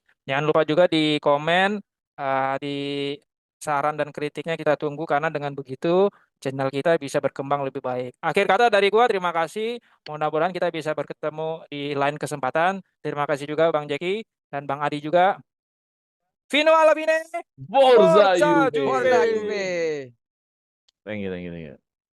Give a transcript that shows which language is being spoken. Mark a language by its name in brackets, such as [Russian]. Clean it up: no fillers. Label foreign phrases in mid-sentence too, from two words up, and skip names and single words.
[Indonesian] Jangan lupa juga di komen, di saran dan kritiknya kita tunggu, karena dengan begitu channel kita bisa berkembang lebih baik. Akhir kata dari gua, terima kasih. Mudah-mudahan kita bisa bertemu di lain kesempatan. Terima kasih juga Bang Jeki dan Bang Adi juga. [Italian] Fino alla fine, Forza Forza Juve. Forza Juve. Juve. [English] Thank you, thank you, thank you.